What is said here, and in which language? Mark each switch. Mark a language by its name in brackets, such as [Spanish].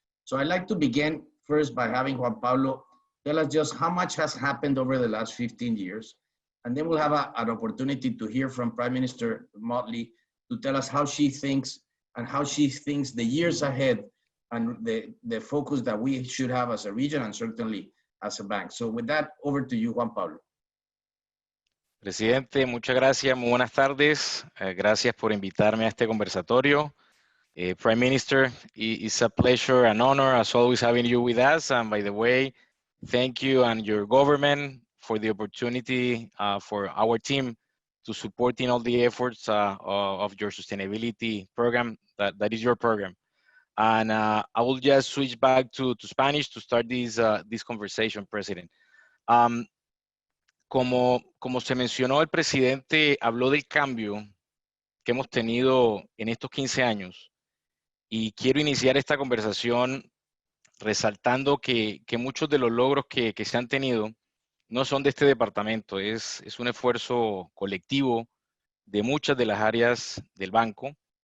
[English] So I'd like to begin first by having Juan Pablo tell us just how much has happened over the last 15 years. And then we'll have an opportunity to hear from Prime Minister Mottley to tell us how she thinks the years ahead and the focus that we should have as a region and certainly as a bank. So with that, over to you, Juan Pablo. [Spanish] Presidente, muchas gracias, muy buenas tardes. Gracias por invitarme a este conversatorio. [English] Prime Minister, it's a pleasure and honor as always having you with us. And by the way, thank you and your government for the opportunity for our team to support in all the efforts of your sustainability program, that is your program. And I will just switch back to Spanish to start this conversation, President. [Spanish] Como se mencionó, el presidente habló del cambio que hemos tenido en estos 15 años y quiero iniciar esta conversación resaltando que muchos de los logros que se han tenido no son de este departamento, es un esfuerzo colectivo de muchas de las áreas del banco